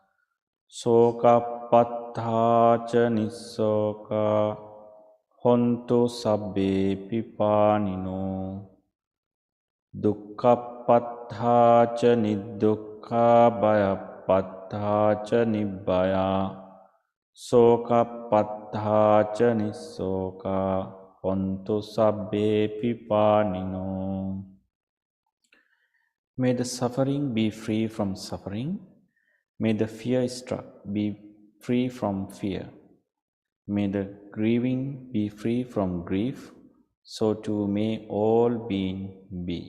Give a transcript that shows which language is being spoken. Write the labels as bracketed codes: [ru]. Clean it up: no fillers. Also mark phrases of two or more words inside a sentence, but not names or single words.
[pi] sokappatthā ca nissoka hontu sabbe pipānino Dukkhappatthā ca nidukkha bhayappatthā ca nibbaya sokappatthā ca nissoka hontu sabbe pipānino. [en] May the suffering be free from suffering. May the fear struck be free from fear. May the grieving be free from grief. So too may all being be.